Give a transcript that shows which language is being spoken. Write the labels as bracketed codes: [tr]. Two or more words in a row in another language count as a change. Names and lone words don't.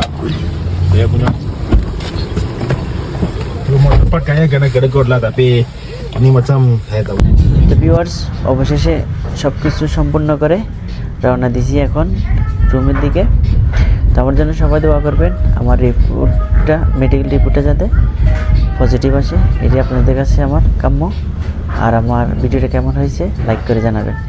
[ms] Dia punya rumah tempat kayaknya kena gedegor lah, tapi ini macam saya tahu. [bn] তো ভিউয়ার্স, অবশেষে সব কিছু সম্পূর্ণ করে রওনা দিছি এখন রুমের দিকে। তো আমার জন্য সবাই দোয়া করবেন আমার মেডিকেল রিপোর্টটা যাতে পজিটিভ আসে, এটি আপনাদের কাছে আমার কাম্য। আর আমার ভিডিওটা কেমন হয়েছে লাইক করে জানাবেন।